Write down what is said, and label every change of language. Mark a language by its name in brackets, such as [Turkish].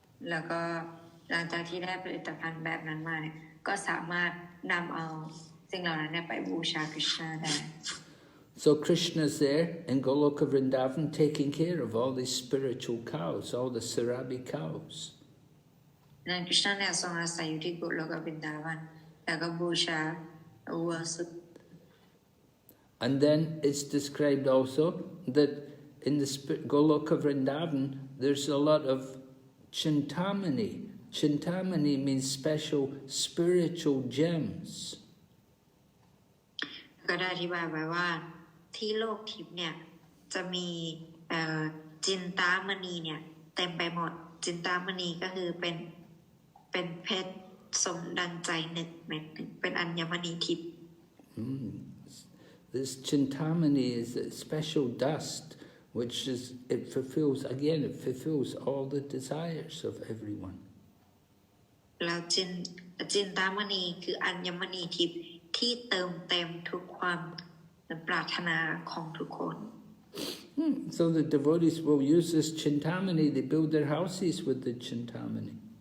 [Thai] แล้วก็หลังจากที่ได้ผลิตภัณฑ์แบบนั้นมาเนี่ยก็สามารถนำเอาสิ่งเหล่านั้นไปบูชาคริสต์ได้ [English] So Krishna's there in Goloka Vrindavan taking care of all these spiritual cows, all the Surabhi cows. [Thai] นั่นคริสต์เนี่ยทรงอาศัยอยู่ที่โกโลกวรินดาวันแล้วก็บูชาวัวสุด [English] And then it's described also that in the Goloka Vrindavan, there's a lot of chintamani. Chintamani means special spiritual gems. [Thai] ก็ได้อธิบายไว้ว่าที่โลกทิพย์เนี่ยจะมีจินตามณีเนี่ยเต็มไปหมดจินตามณีก็คือเป็นเพชรสมดังใจ1 เม็ดเป็นอัญมณีทิพย์ [English] This chintamani is a special dust which it fulfills all the desires of everyone. [Thai] แล้วจินตามณีคืออัญมณีทิพย์ที่เติมเต็มทุกความปรารถนาของทุกคน [English] So the devotees will use this chintamani. They build their houses with the chintamani.